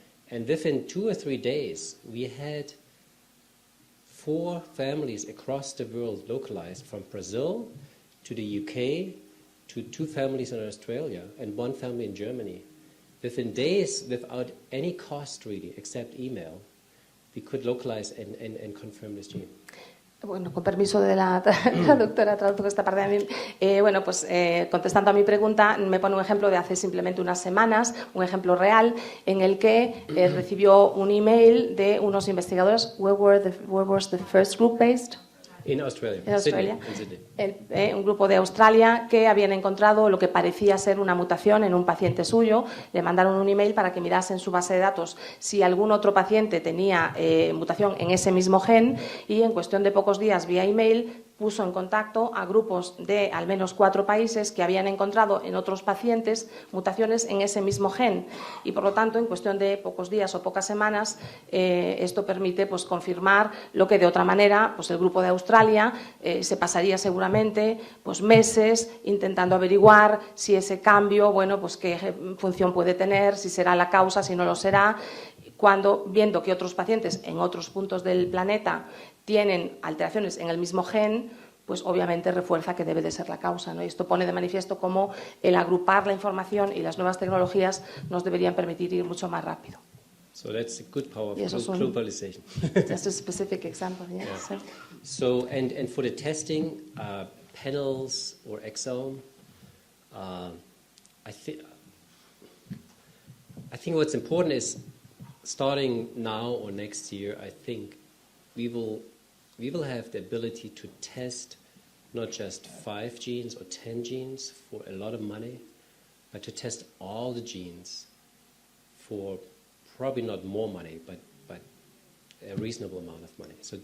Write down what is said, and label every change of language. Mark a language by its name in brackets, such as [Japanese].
[English] And within 2 or 3 days, we had 4 families across the world localized, from Brazil to the UK to 2 families in Australia and 1 family in Germany. Within days, without any cost really, except email, we could localize and confirm this gene. [Spanish] Bueno, con permiso de la traductora, traduzco esta parte de mí. Bueno, pues contestando a mi pregunta, me pone un ejemplo de hace simplemente unas semanas, un ejemplo real, en el que recibió un email de unos investigadores. [English] Where was the first group based? In Australia. [Spanish] En Australia. [English] Sydney. [Spanish] Un grupo de Australia que habían encontrado lo que parecía ser una mutación en un paciente suyo. Le mandaron un email para que mirase en su base de datos si algún otro paciente tenía mutación en ese mismo gen, y en cuestión de pocos días, vía email, puso en contacto a grupos de al menos 4 países que habían encontrado en otros pacientes mutaciones en ese mismo gen, y por lo tanto en cuestión de pocos días o pocas semanas esto permite pues confirmar lo que de otra manera pues el grupo de Australia se pasaría seguramente pues meses intentando averiguar si ese cambio, bueno, pues qué función puede tener, si será la causa, si no lo será, cuando viendo que otros pacientes en otros puntos del planeta tienen alteraciones en el mismo gen, pues obviamente refuerza que debe de ser la causa, ¿no? Y esto pone de manifiesto cómo el agrupar la información y las nuevas tecnologías nos deberían permitir ir mucho más rápido. [English] So that's a good power of globalization. Just a specific example, yeah. Yeah. So and for the testing, panels or exome, I think what's important is starting now or next year, I think we will have the ability to test not just 5 genes or 10 genes for a lot of money, but to test all the genes for probably not more money, but a reasonable amount of money.